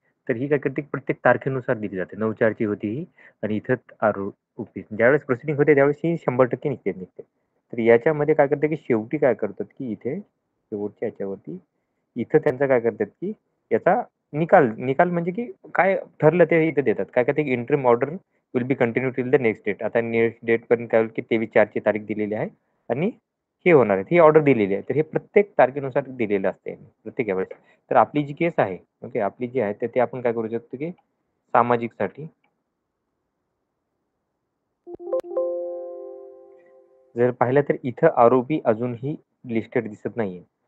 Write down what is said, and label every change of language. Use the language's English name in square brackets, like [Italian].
[Marathi] तर ही काय करते प्रत्येक तारखेनुसार दिली जाते. 9/4 ची होती ही आणि इथं आरोपी. ज्यावेळेस प्रोसिडिंग होते त्यावेळेस ही 100% निघते. तर याच्यामध्ये काय करते, की शेवटी काय करतात, की इथे शेवटच्या याच्यावरती इथं त्यांचं काय करतात, की याचा निकाल निकाल म्हणजे की काय ठरलं ते इथे देतात. काय करते, की [English] Interim order will be continue till the next date. [Marathi] आता नेक्स्ट डेटपर्यंत काय होईल, की 23/4 ची तारीख दिलेली आहे आणि हे होणार आहे. ही ऑर्डर दिलेली आहे. तर हे प्रत्येक तारखेनुसार दिलेलं असते प्रत्येक यावेळेस. तर आपली जी केस आहे, ओके, आपली जी आहे तर ते आपण काय करू शकतो, की सामाजिकसाठी जर पाहिलं तर इथं आरोपी अजूनही लिस्टेड दिसत नाहीये.